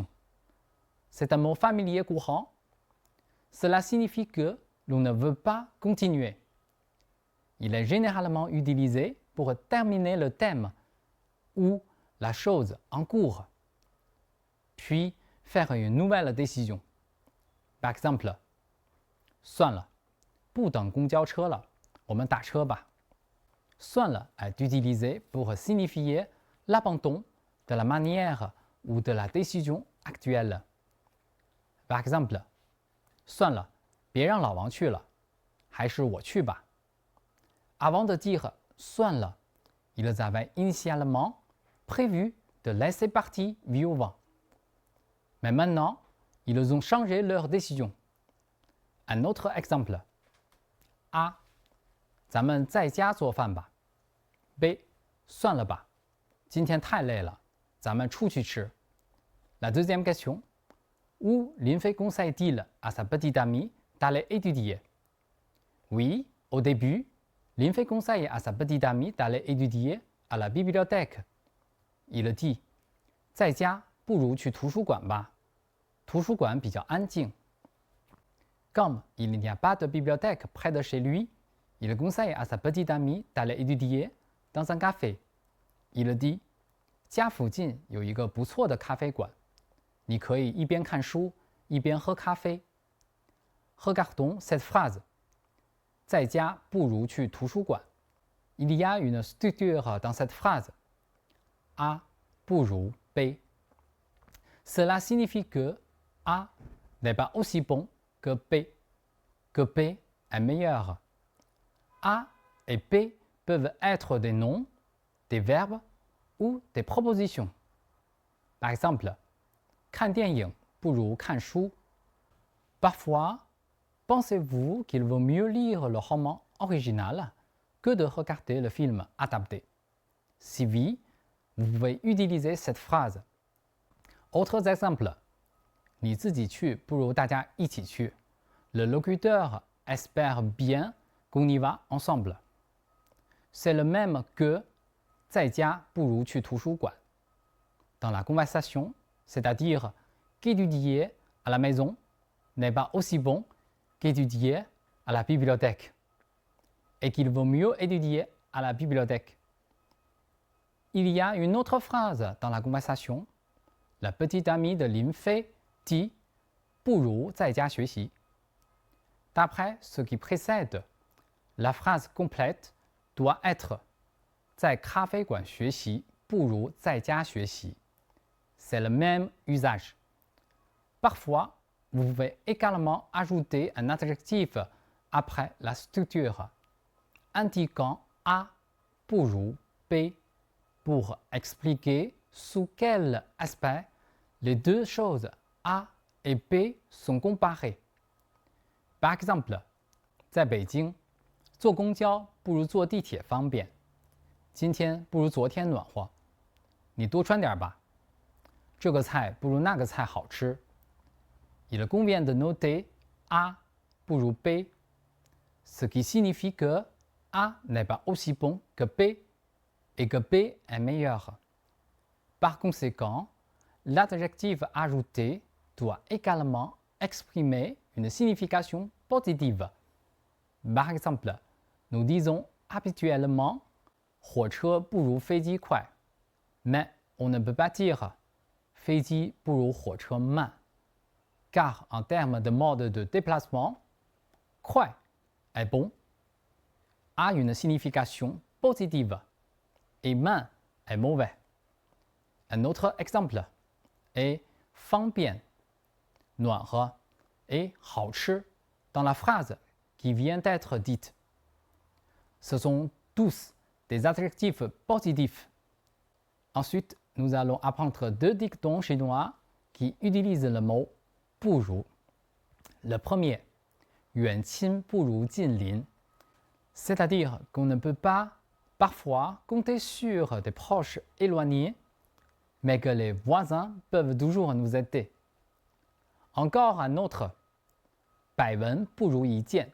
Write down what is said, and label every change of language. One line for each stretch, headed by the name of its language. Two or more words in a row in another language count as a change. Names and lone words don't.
French: C'est un mot familier courant. Cela signifie que l'on ne veut pas continuer. Il est généralement utilisé pour terminer le thème ou la chose en cours, puis faire une nouvelle décision. Par exemple,
Chinese: 算了，不等公交车了，我们打车吧。
French: 算了 est utilisé pour signifier l'abandon de la manière ou de la décision actuelle. Par exemple,
Chinese: 算了，别让老王去了，还是我去吧。
French: Avant de dire
Chinese: 算了,
French: ils avaient initialement prévu de laisser partir Vieux Vent. Mais maintenant, ils ont changé leur décision. Un autre exemple. A.
Chinese: 咱们在家做饭吧。B. 算了吧，今天太累了，咱们出去吃。
French: La deuxième question. Où Lin Fei conseille-t-il à sa petite amie d'aller étudier? Oui, au début, Lin Fei conseille à sa petite amie d'aller étudier à la bibliothèque. Il dit
Chinese: 在家不如去图书馆吧，图书馆比较安静。
French: Comme il n'y a pas de bibliothèque près de chez lui, il conseille à sa petite amie d'aller étudier dans un café. Il dit
Chinese: 家附近有一个不错的咖啡馆，你可以一边看书一边喝咖啡。
French: Regardons cette phrase.
Chinese: 在家不如去图书馆。
French: Il y a une structure dans cette phrase. A 不如 B. Cela signifie que A n'est pas aussi bon que B est meilleur. A et B peuvent être des noms, des verbes ou des propositions. Par exemple,
Chinese: 看电影不如看书。
French: Parfois, pensez-vous qu'il vaut mieux lire le roman original que de regarder le film adapté? Si oui, vous pouvez utiliser cette phrase. Autres exemples.
Chinese: 你自己去不如大家一起去。
French: Le locuteur espère bien qu'on y va ensemble. C'est le même que
Chinese: 在家不如去图书馆。
French: Dans la conversation, c'est-à-dire qu'étudier à la maison n'est pas aussi bon qu'étudier à la bibliothèque et qu'il vaut mieux étudier à la bibliothèque. Il y a une autre phrase dans la conversation. La petite amie de Lin Fei dit
Chinese: 不如在家学习.
French: D'après ce qui précède, la phrase complète doit être
Chinese: 在咖啡馆学习不如在家学习.
French: C'est le même usage. Parfois, vous pouvez également ajouter un adjectif après la structure, indiquant A 不如 B pour expliquer sous quel aspect les deux choses A et B sont comparées. Par exemple,
Chinese: 在北京，坐公交不如坐地铁方便。今天不如昨天暖和，你多穿点吧。这个菜不如那个菜好吃。
French: Il convient de noter A 不如 B, ce qui signifie que A n'est pas aussi bon que B et que B est meilleur. Par conséquent, l'adjectif ajouté doit également exprimer une signification positive. Par exemple, nous disons habituellement
Chinese: 火车不如飞机快
French: mais on ne peut pas dire
Chinese: 飞机不如火车慢
French: car en termes de mode de déplacement, 快 est bon, a une signification positive et 慢 est mauvais. Un autre exemple est
Chinese: 方便 暖和
French: et 好吃 dans la phrase qui vient d'être dite. Ce sont tous des adjectifs positifs. Ensuite, nous allons apprendre deux dictons chinois qui utilisent le mot 不如. Le premier,
Chinese: 远亲不如近邻,
French: c'est-à-dire qu'on ne peut pas parfois compter sur des proches éloignés, mais que les voisins peuvent toujours nous aider. Encore un autre,
Chinese: 百闻不如一见.